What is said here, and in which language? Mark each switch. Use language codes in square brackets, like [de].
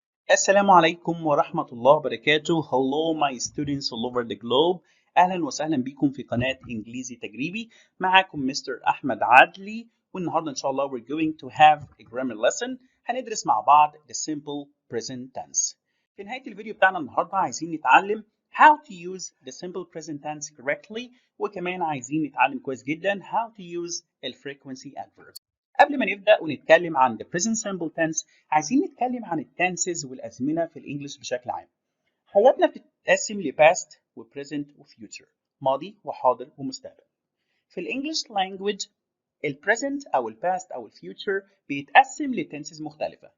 [ar] السلام عليكم ورحمة الله وبركاته. [en] Hello my students all over the globe. [ar] أهلا وسهلا بكم في قناة إنجليزي تجريبي. معاكم مستر أحمد عدلي، والنهاردة إن شاء الله [en] we're going to have a grammar lesson. [ar] هندرس مع بعض [en] the simple present tense. [ar] في نهاية الفيديو بتاعنا النهاردة عايزين نتعلم [en] how to use the simple present tense correctly، [ar] وكمان عايزين نتعلم كويس جدا [en] how to use ال frequency adverbs. [ar] قبل ما نبدأ ونتكلم عن [en] the present simple tense، [ar] عايزين نتكلم عن التنسز والأزمنة في الإنجليش بشكل عام. حياتنا بتتقسم لباست وبريزنت وفيوتشر، ماضي وحاضر ومستقبل. في الإنجليش لانجويج البريزنت أو الباست أو الفيوتشر بيتقسم لتنسز مختلفة.